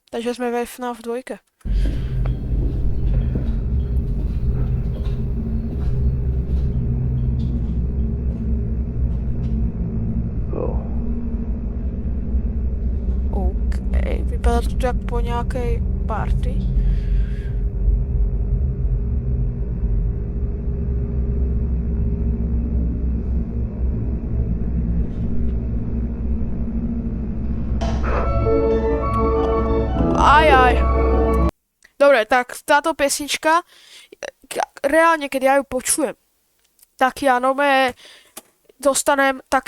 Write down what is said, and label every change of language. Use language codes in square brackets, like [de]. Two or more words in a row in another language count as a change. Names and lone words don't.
[cs] Takže jsme ve FNAF 2. OK, vypadá to jak po nějaké party. Aj. [sk] Dobre, tak táto pesnička, reálne, keď ja ju počujem, tak ja nové dostanem taký...